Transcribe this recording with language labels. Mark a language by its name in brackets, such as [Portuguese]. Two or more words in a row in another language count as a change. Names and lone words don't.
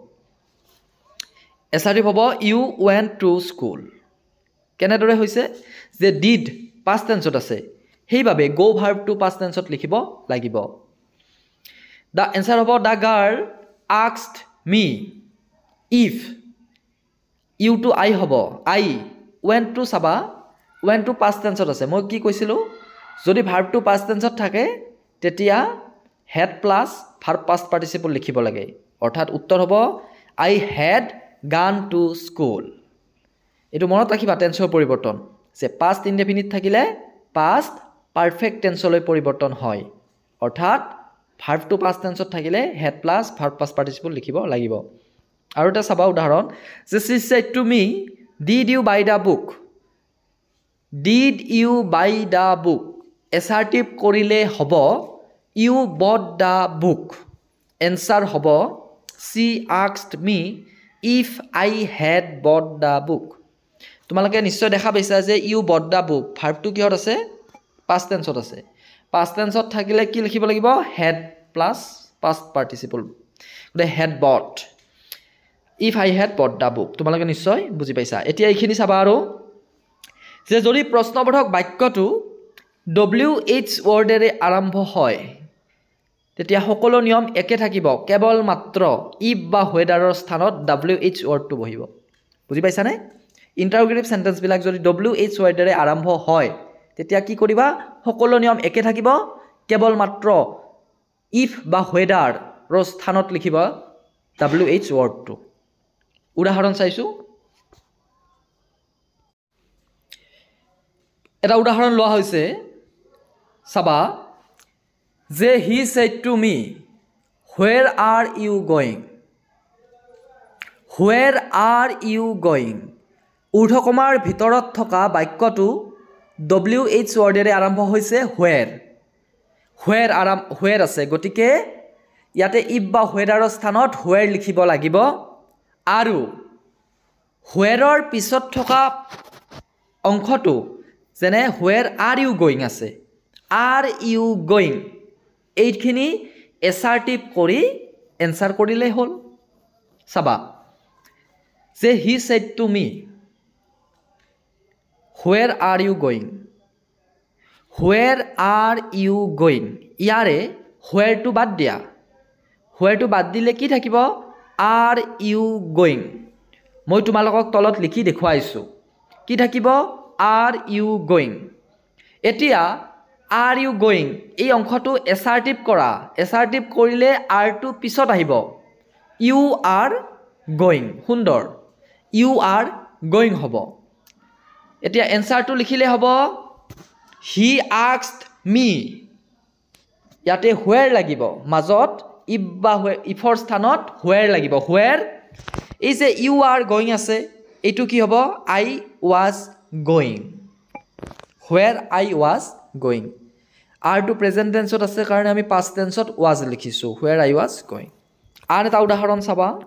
[Assamese] এছাৰ্টিভ হ'ব [English] you went to school [Assamese] কেনেদৰে হৈছে যে ডিড [English] past tenseত [Assamese] আছে সেইবাবে [English] go verbটো past tenseত [Assamese] লিখিব লাগিব [English] the answer [Assamese] হ'ব [English] the girl asked me if you to I [Assamese] হ'ব [English] I went to [Assamese] চাবা [English] went to past tenseত [Assamese] আছে মই কি কৈছিলোঁ যদি [English] verbটো past [Assamese] tenseত থাকে তেতিয়া [English] had plus verb past participle [Assamese] লিখিব লাগে অৰ্থাৎ উত্তৰ হ'ব [English] I had gone to school [Assamese] এইটো মনত ৰাখিবা টেন্সৰ পৰিৱৰ্তন যে [English] past indefinite [Assamese] থাকিলে [English] past perfect tenseলৈ [Assamese] পৰিৱৰ্তন হয় অৰ্থাৎ ভাৰ্বটো পাষ্ট টেন্সত থাকিলে [English] had plus verb past participle [Assamese] লিখিব লাগিব আৰু এটা চাবা উদাহৰণ যে [English] she said to me did you buy the book did you buy the book [Assamese] এছাৰ্টিভ কৰিলে হ'ব [English] you bought the book [Assamese] এনচাৰ হ'ব [English] she asked me if I had bought the book [Assamese] তোমালোকে নিশ্চয় দেখা পাইছা যে [English] you bought the book [Assamese] ভাৰ্বটো কিহত আছে [English] past tenseত [Assamese] আছে [English] past tenseত [Assamese] থাকিলে কি লিখিব লাগিব [English] had plus past participle [Assamese] গতে [English] had bought if I had bought the book [Assamese] তোমালোকে নিশ্চয় বুজি পাইছা এতিয়া এইখিনি চাবা আৰু যে যদি প্ৰশ্নবোধক বাক্যটো [English] WH wordেৰে [Assamese] আৰম্ভ হয় তেতিয়া সকলো নিয়ম একে থাকিব কেৱল মাত্ৰ if বা whether-ৰ স্থানত [English] WH wordটো [Assamese] বহিব বুজি পাইছানে [English] interrogative sentenceবিলাক [Assamese] যদি [English] WH wordেৰে [Assamese] আৰম্ভ হয় তেতিয়া কি কৰিবা সকলো নিয়ম একে থাকিব কেৱল মাত্ৰ ইফ বা whether ৰ স্থানত লিখিবা [English] WH wordটো [Assamese] উদাহৰণ চাইছো এটা উদাহৰণ লোৱা হৈছে চাবা যে [English] he said to me where are you going where are you going [Assamese] ঊৰ্ধ্বকমাৰ ভিতৰত থকা বাক্যটো [English] WH wordেৰে [Assamese] আৰম্ভ হৈছে where আছে গতিকে ইয়াতে if বা whether-ৰ স্থানত where লিখিব লাগিব আৰু where-ৰ পিছত থকা অংশটো যেনে [English] where are you going [Assamese] আছে [English] are you going [Assamese] এইখিনি এছাৰ্টিভ কৰি এনচাৰ কৰিলে হ'ল চাবা যে [English] he said to me where are you going where are you going ইয়াৰে where to [Assamese] বাদ দিয়া [English] where to [Assamese] বাদ দিলে কি থাকিব [English] are you going [Assamese] মই তোমালোকক তলত লিখি দেখুৱাইছো কি থাকিব [English] are you going [Assamese] এতিয়া [English] are you going [Assamese] এই অংশটো এছাৰ্টিভ কৰা এছাৰ্টিভ কৰিলে are to পিছত আহিব [English] you are going সুন্দৰ you are going [Assamese] হ'ব এতিয়া এনসাৰটো লিখিলে হ'ব [English] he asked me [Assamese] ইয়াতে where লাগিব মাজত if বা ifৰ স্থানত where লাগিব where এই যে [English] you are going [Assamese] আছে এইটো কি হ'ব [English] I was going where I was going [Assamese] আৰটো [English] present tenseত [Assamese] আছে কাৰণে আমি [English] past tenseত [Assamese] ৱাজ লিখিছোঁ [English] where I was going [Assamese] আন এটা উদাহৰণ চাবা